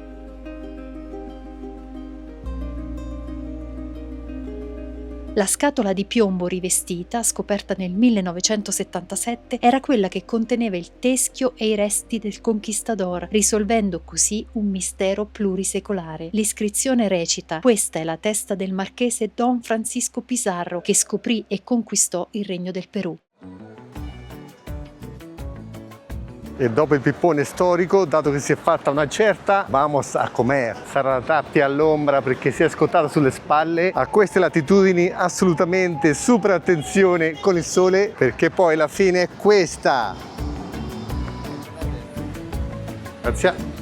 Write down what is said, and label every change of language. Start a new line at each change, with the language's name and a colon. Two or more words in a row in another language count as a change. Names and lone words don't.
Italian: La scatola di piombo rivestita, scoperta nel 1977, era quella che conteneva il teschio e i resti del conquistador, risolvendo così un mistero plurisecolare. L'iscrizione recita: «Questa è la testa del marchese Don Francisco Pizarro, che scoprì e conquistò il Regno del Perù». E dopo il pippone storico, dato che si è fatta una certa,
Spanish: vamos a comer.
Italian: Sarà la tappia all'ombra perché si è scottata sulle spalle. A queste latitudini assolutamente super attenzione con il sole, perché poi la fine è questa. Grazie.